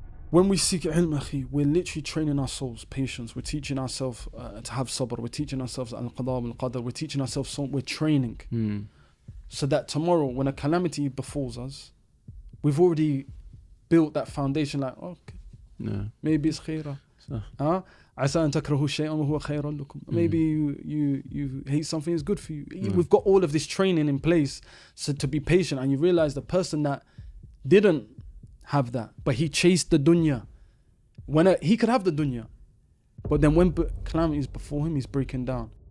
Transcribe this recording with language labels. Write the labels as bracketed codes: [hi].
[en] When we seek ilm, akhi, we're literally training our souls, patience. We're teaching ourselves to have sabr. We're teaching ourselves al-qada wal-qadar. We're teaching ourselves, we're training. So that tomorrow, when a calamity befalls us, we've already built that foundation, like, okay, maybe it's khaira. [ar] عسى أن تكرهوا شيئا وهو خير لكم. [en] Maybe you hate something is good for you. We've got all of this training in place, so to be patient, and you realize the person that didn't have that, but he chased the dunya. He could have the dunya, but then when calamity is before him, he's breaking down.